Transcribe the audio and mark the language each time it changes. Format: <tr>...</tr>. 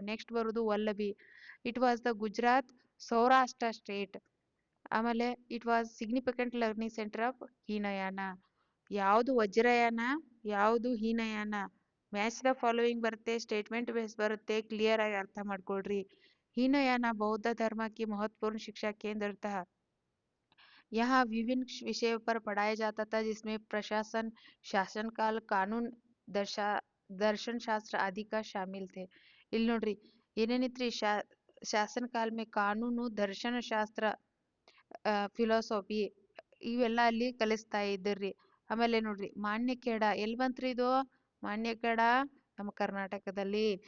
<en>Next ಬರುದು Valabhi. It was the Gujarat Saurashtra state. ಆಮೇಲೆ it was significant learning centre of Hinayana.</en> <kn>ಯಾವುದು ವಜ್ರಯಾನ, ಯಾವುದು ಹೀನಯಾನ?</kn> <en>match the following</en> <kn>ಬರುತ್ತೆ, ಸ್ಟೇಟ್ಮೆಂಟ್ ಬೇಸ್ ಬರುತ್ತೆ, ಕ್ಲಿಯರ್ ಆಗಿ ಅರ್ಥ ಮಾಡ್ಕೊಳ್ರಿ.</kn> <hi>हीनयान बौद्ध धर्म की महत्वपूर्ण शिक्षा केंद्र था। यहाँ विभिन्न विषयों पर पढ़ाया जाता था, जिसमें प्रशासन, शासनकाल, कानून, दर्शन शास्त्र आदि का शामिल थे.</hi> <kn>ಇಲ್ಲಿ ನೋಡ್ರಿ ಏನೇನಿತ್ರಿ, ಶಾಸನ ಕಾಲ ಮೇ ಕಾನೂನು, ದರ್ಶನ ಶಾಸ್ತ್ರ, ಫಿಲಾಸಫಿ ಇವೆಲ್ಲ ಅಲ್ಲಿ ಕಲಿಸ್ತಾ ಇದ್ರಿ. ಆಮೇಲೆ ನೋಡ್ರಿ ಮಾನ್ಯಖೇಡ ಎಲ್ಲಿ ಬಂತ್ರಿ ಇದು? ಮಾನ್ಯಖೇಡ ನಮ್ಮ ಕರ್ನಾಟಕದಲ್ಲಿ.</kn>